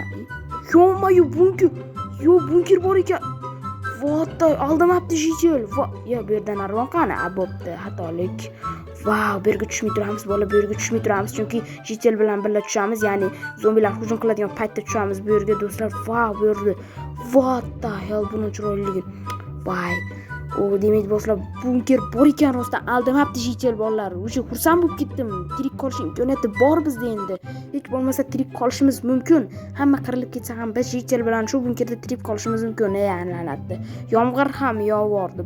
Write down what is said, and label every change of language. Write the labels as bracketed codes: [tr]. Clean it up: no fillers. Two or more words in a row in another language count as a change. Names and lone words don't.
[uz] Yo'q, bunker bor ekan. Voy, aldamabdi jijil. Yo, bu yerdan narvon qani? Bo'pti, xatolik. Vau, bu yerga tushmay turamiz, bola, bu yerga tushmay turamiz, chunki jijil bilan birga tushamiz, ya'ni zombilar hujum qiladigan paytda tushamiz bu yerga do'stlar. Vau, bu yerda. [en] What the hell, [uz] buni chiroyligi. Voy. Demak do'stlar, bunker bor ekan, rostdan aldamabdi jijil bolalar. O'sha xursand bo'lib ketdim. Tirik qolish imkoniyati bor bizda endi. Hech bo'lmasa tirik qolishimiz mumkin. Hamma qirilib ketsa ham biz jijil bilan shu bunkerda tirik qolishimiz mumkin. La'natli. Yomg'ir ham yog'vordi.